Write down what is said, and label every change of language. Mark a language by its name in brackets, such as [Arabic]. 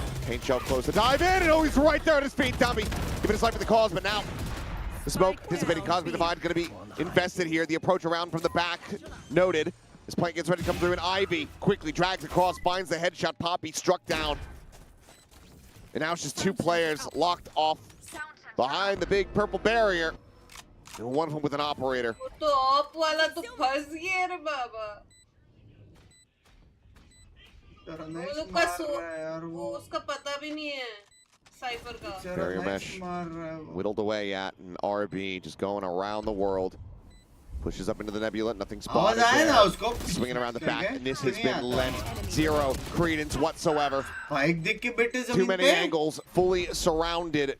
[English] Paint shell close to dive in, and oh, he's right there at his feet, Dummy. Giving his life for the cause, but now the smoke anticipating Cosmic Divide going to be invested here. The approach around from the back noted. This plant gets ready to come through, and Ivy quickly drags across, finds the headshot. Poppy struck down. And now it's just 2 players locked off behind the big purple barrier. And one of them with an operator. [Hindi] तो of वाला तो फंस गया रे बाबा. वो लोग का वो उसका पता भी नहीं है साइफर का. [English] Barrier mesh whittled away at, and RB just going around the world. Pushes up into the nebula, nothing spotted there. Swinging around the back, and this has been lent 0 credence whatsoever. Too many angles, fully surrounded.